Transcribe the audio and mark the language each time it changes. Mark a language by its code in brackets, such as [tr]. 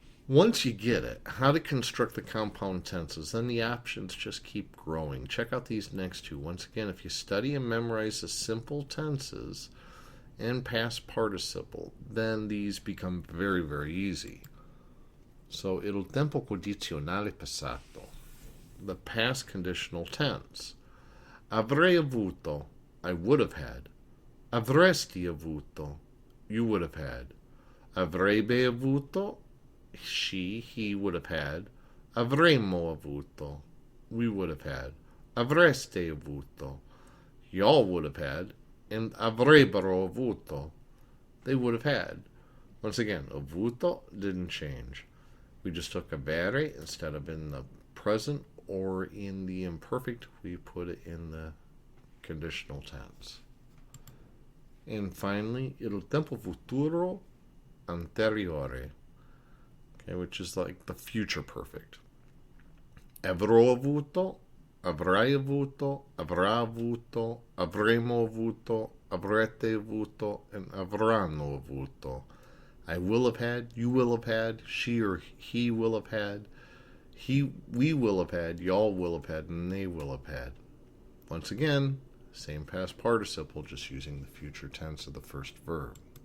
[en] Once you get it, how to construct the compound tenses, then the options just keep growing. Check out these next two. Once again, if you study and memorize the simple tenses and past participle, then these become very, very easy. So, [it] il tempo condizionale passato, [en] the past conditional tense. [it] Avrei avuto, [en] I would have had. [it] Avresti avuto, [en] you would have had. [it] Avrebbe avuto, [en] she, he would have had. [it] Avremmo avuto, [en] we would have had. [it] Avreste avuto, [en] y'all would have had. And [it] avrebbero avuto, [en] they would have had. Once again, avuto didn't change. We just took avere instead of in the present or in the imperfect, we put it in the conditional tense. And finally, [it] il tempo futuro anteriore, [en] okay, which is like the future perfect. [it] Avrò avuto, avrai avuto, avrà avuto, avremo avuto, avrete avuto, and avranno avuto. [en] I will have had, you will have had, she or he will have had, we will have had, y'all will have had, and they will have had. Once again, same past participle, just using the future tense of the first verb.